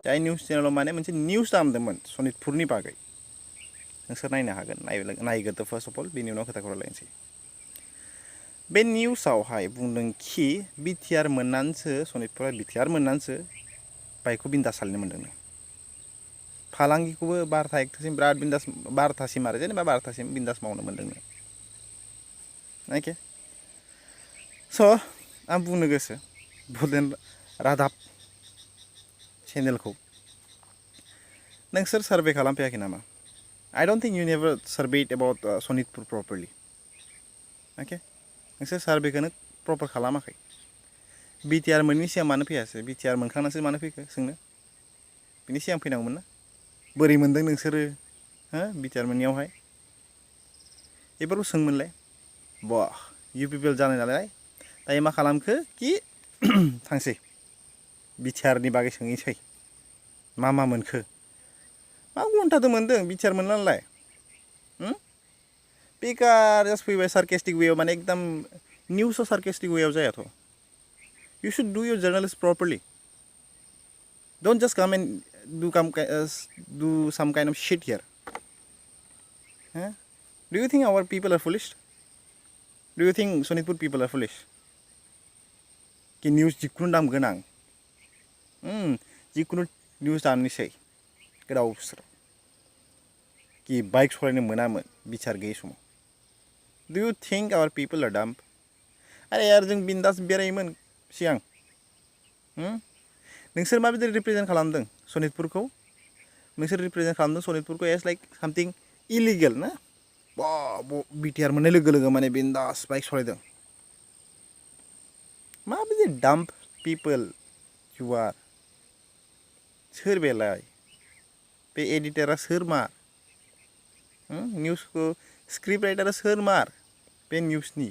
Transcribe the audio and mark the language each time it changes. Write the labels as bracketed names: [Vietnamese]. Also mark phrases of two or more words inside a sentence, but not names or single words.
[Bodo] जाय निउस चेनेलाव माने मोनसे निउस दामदोंमोन सनितपुरनि बागै नोंसोर नायनो हागोन नायग्रोदो [English] first of all [Bodo] बेनि उनाव खोथाखौ रायलायनोसै बे निउसावहाय बुंदों कि बिटिआर मोननानैसो सनितपुरा बिटिआर मोननानैसो बाइकखौ बिन्दास सालायनो मोन्दोंनो फालांगिखौबो 12:01 बिराद बिन्दास 12थासिम आरो जेनेबा 12थासिम बिन्दास मावनो मोन्दोंनो अके स' आं बुंनो गोसो बड'लेण्ड रादाब चेनेलखौ नोंसोर सार्भे खालामफैयाखै नामा [English] I don't think you never surveyed about Sonitpur properly okay [Bodo] नोंसोर सार्भेखौनो प्रपार खालामाखै बिटिआर मोननि सिगां मानो फैयासै बिटिआर मोनखांनासो मानो फैखो सोंनो बिनि सिगां फैनांगौमोन ना बोरै मोनदों नोंसोरो हो बिटिआर मोननियावहाय बेफोरखौ सोंमोनलाय बाह [English] you people [Bodo] जानाय नालाय दायो मा खालामखो कि थांसै बिटिआरनि बागै सोंहैसै मा मोनखो मा घन्टाथ' मोनदों बिटिआर मोनला नालाय बेकार जास्ट फैबाय सार्केस्टिक वेआव माने एकदम निउसआव सार्केस्टिक वेआव जायाथ' [English] you should do your journalist properly don't just come and do some kind of shit here huh? Do you think our people are foolish do you think Sonitpur people are foolish [Bodo] कि निउस जिखुनु दाम गोनां जिखुनु निउस दामनोसै गोदाव सोराव कि बाइक सालायनो मोनामोन बिचार गैयै समाव [English] Do you think our people are dumb? [Hindi] अरे यार [Bodo] जों बिन्दास बेरायोमोन सिगां नोंसोर माबायदि रिप्रेजेन्ट खालामदों सनितपुरखौ नोंसोर रिप्रेजेन्ट खालामदों सनितपुरखौ [English] as like something illegal [Bodo] ना बिटिआर मोननाय लोगो माने बिन्दास बाइक सालायदों माबायदि [English] dump people you are [Bodo] सोर बेलाय बे एडिटरा सोर मार निउसखौ स्क्रिप्ट राइटारा सोर मार बे निउसनि